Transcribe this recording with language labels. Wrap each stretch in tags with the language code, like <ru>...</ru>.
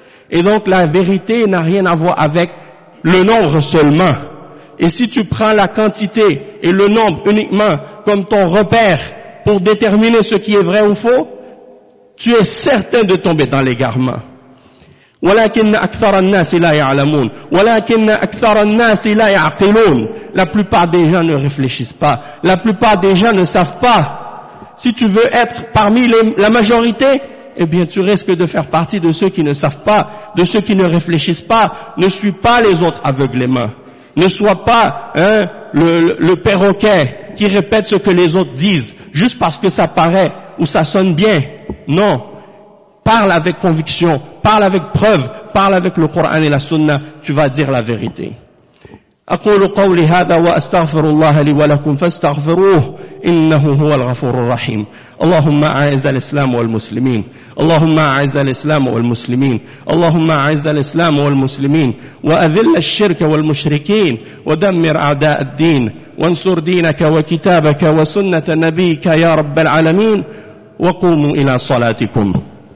<fr>Et donc, la vérité n'a rien à voir avec le nombre seulement. Et si tu prends la quantité et le nombre uniquement comme ton repère pour déterminer ce qui est vrai ou faux, tu es certain de tomber dans l'égarement.</fr> <ar>ولكن أكثر الناس لا يعلمون ولكن أكثر الناس لا يعقلون.</ar> <fr>La plupart des gens ne réfléchissent pas. La plupart des gens ne savent pas. Si tu veux être parmi la majorité, eh bien, tu risques de faire partie de ceux qui ne savent pas, de ceux qui ne réfléchissent pas. Ne suis pas les autres aveuglément. Ne sois pas le perroquet qui répète ce que les autres disent, juste parce que ça paraît ou ça sonne bien. Non. Parle avec conviction, parle avec preuve, parle avec le Coran et la Sunna, tu vas dire la vérité.</fr> <ar>أقول قولي هذا وأستغفر الله لي ولكم فاستغفروه إنه هو الغفور الرحيم اللهم أعز الإسلام والمسلمين اللهم أعز الإسلام والمسلمين اللهم أعز الإسلام والمسلمين وأذل الشرك والمشركين ودمر أعداء الدين وانصر دينك وكتابك وسنة نبيك يا رب العالمين وقوموا إلى صلاتكم</ar>